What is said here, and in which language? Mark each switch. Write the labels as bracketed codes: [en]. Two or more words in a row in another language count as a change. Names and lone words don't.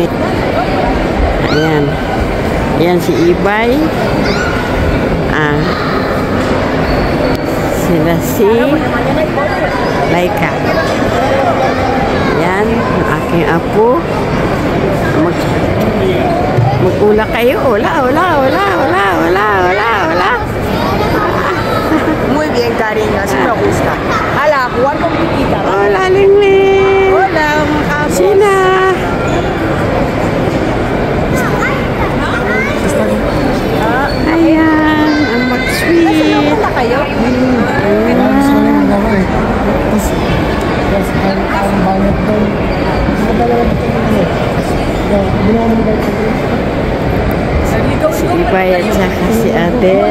[tl] Ayan. Ayan si Ibay. Sila si Laika. Ayan, ang aking apo. Mag-ula kayo. [es] Hola. Muy bien, cariño, así me gusta. Hala, jugar con Piquita. Hola, Lingling. Hola, [tl] Sina. Ayan, ang mag-sweet. Punta kayo? Si Ibay at saka si Ate.